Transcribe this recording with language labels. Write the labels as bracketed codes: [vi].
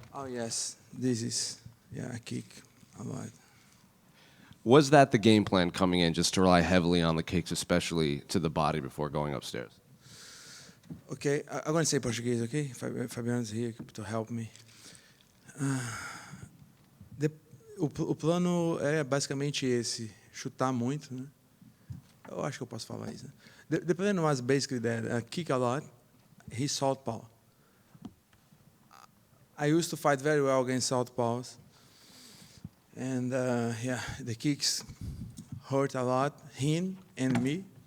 [en] Oh yes, this is a kick a lot. Was that the game plan coming in, just to rely heavily on the kicks, especially to the body before going upstairs? Okay, I'm going to say Portuguese, okay? Fabiano's here to help me. [pt] O plano é basicamente esse, chutar muito, né? Eu acho que eu posso falar isso. [en] The plan was basically that, kick a lot, he southpaw. I used to fight very well against southpaws. And the kicks hurt a lot, him and me.